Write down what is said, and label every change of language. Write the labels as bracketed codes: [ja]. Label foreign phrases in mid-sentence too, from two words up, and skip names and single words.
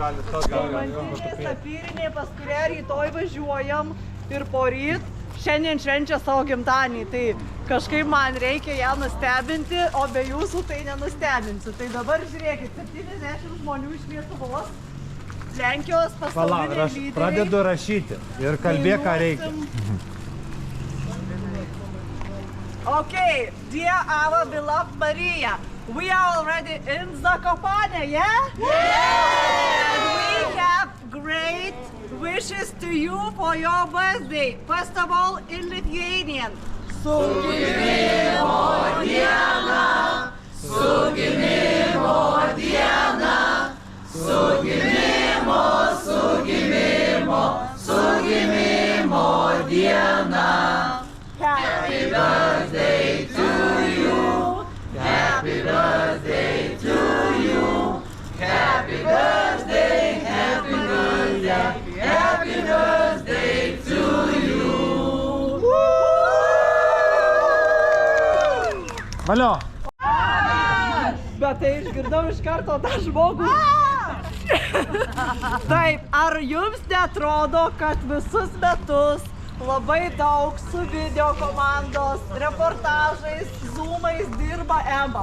[lt] Romantinė, sapyrinė, pas kurią rytoj važiuojam ir poryt. Šiandien švenčia savo gimtadienį, tai kažkaip man reikia ją nustebinti, o be jūsų tai nenustebinsiu. Tai dabar žiūrėkit, 70 žmonių iš Lietuvos, Lenkijos pasauliniai lyderiai. Pradedu rašyti ir kalbėk, ką reikia. [en] Okay, dear our beloved Maria, we are already in Zakopane, yeah? Yeah! And we have great wishes to you for your birthday. First of all, in Lithuanian. [lt] Su gimimo diena, su gimimo diena, su gimimo, su gimimo, su gimimo diena. [en] Happy birthday to you. Happy birthday to you. Happy birthday, happy birthday, happy birthday to you. [lt] Valio. Bet tai išgirdau iš karto tą žmogų. Taip, ar jums neatrodo, kad visus metus labai daug su video komandos, reportažais, zoomais dirba Ema?